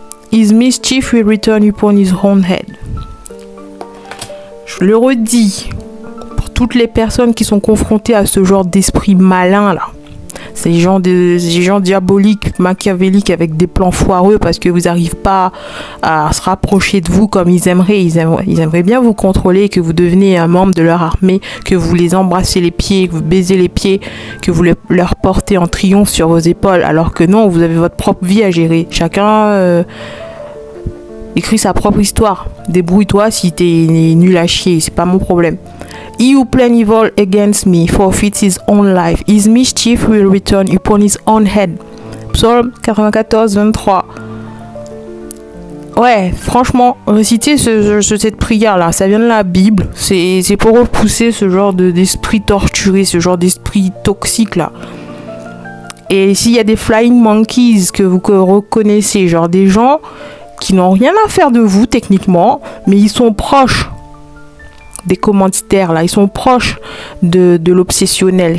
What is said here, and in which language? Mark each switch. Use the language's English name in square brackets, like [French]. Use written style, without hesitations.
[English] His mischief will return upon his own head. [French] Je le redis, pour toutes les personnes qui sont confrontées à ce genre d'esprit malin là, ces gens diaboliques, machiavéliques avec des plans foireux parce que vous n'arrivez pas à se rapprocher de vous comme ils aimeraient. Ils aimeraient bien vous contrôler, que vous deveniez un membre de leur armée, que vous les embrassez les pieds, que vous baisez les pieds, que vous leur portez en triomphe sur vos épaules, alors que non, vous avez votre propre vie à gérer. Chacun écrit sa propre histoire. Débrouille-toi si t'es nul à chier, c'est pas mon problème. [English] He who plan evil against me forfeits his own life. His mischief will return upon his own head. [French] Psaume 94, 23. Ouais, franchement, réciter cette prière-là, ça vient de la Bible. C'est pour repousser ce genre d'esprit torturé, ce genre d'esprit toxique-là. Et s'il y a des flying monkeys que vous reconnaissez, genre des gens qui n'ont rien à faire de vous techniquement, mais ils sont proches des commanditaires là, ils sont proches de l'obsessionnel.